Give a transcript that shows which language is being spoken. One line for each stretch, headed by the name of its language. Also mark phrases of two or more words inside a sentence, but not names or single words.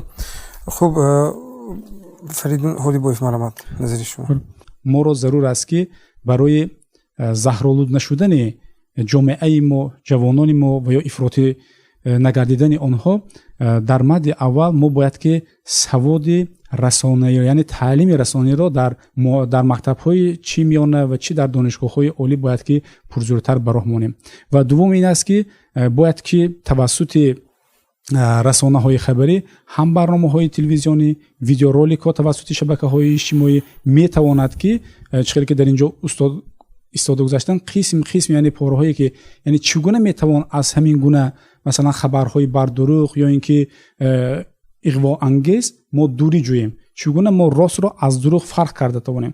Tajik: خوب فریدون هودی بویف مرامت، نظر شما؟ ما رو ضرور است که برای زهرآلود نشدن جامعه ما، جوانان ما و یا افراطی نگردیدن آنها در مد اول ما باید که سواد расонӣ яъне таълими расониро дар мактабҳои чӣ миёна ва чӣ дар донишгоҳҳои олӣ бояд ки пурзӯртар ба роҳ монем. Ва дуввум ин аст ки бояд ки тавассути расонаҳои хабарӣ ҳам барномаҳои телевизионӣ, видеороликҳо тавассути шабакаҳои иҷтимоӣ метавонад ки чӣ хеле ки дар ин ҷо устод истода гузаштан қисм яъне пораҳое ки яъне чӣ гуна метавон аз ҳамин гуна масалан хабарҳои бардуруғ ё ин ки иғвоангез мо дурӣ ҷӯем, чӣ гуна мо ростро аз дурӯғ фарқ карда тавонем.